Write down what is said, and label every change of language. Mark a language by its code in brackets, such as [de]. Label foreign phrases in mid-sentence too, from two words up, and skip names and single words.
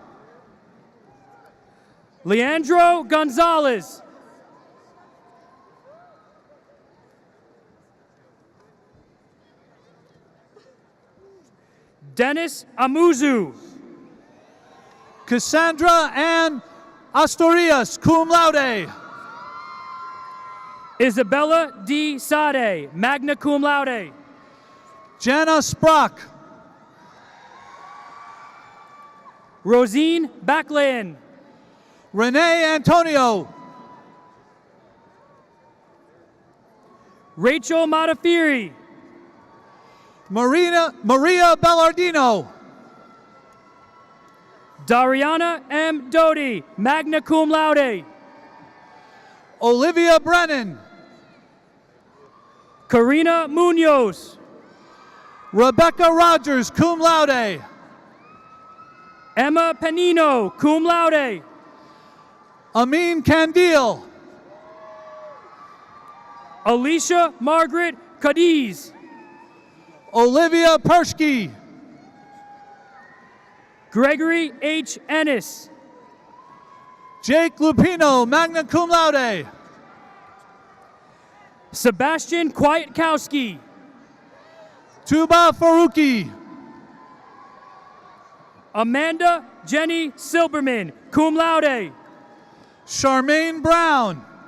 [en] Leandro Gonzalez. Dennis Amuzu. Cassandra Ann Asturias, [la] cum laude. [en] Isabella D. Sade, [la] magna cum laude. [en] Jana Sprock. Rosine Backlin. Renee Antonio. Rachel Matafiri. Maria Bellardino. Dariana M. Doty, [la] magna cum laude. [en] Olivia Brennan. Karina Munoz. Rebecca Rogers, [la] cum laude. [en] Emma Panino, [la] cum laude. [en] Amin Candil. Alicia Margaret Cadiz. Olivia Persky. Gregory H. Ennis. Jake Lupino, [la] magna cum laude. [en] Sebastian Kwiatkowski. Tuba Faruqi. Amanda Jenny Silberman, [la] cum laude. [en] Charmaine Brown.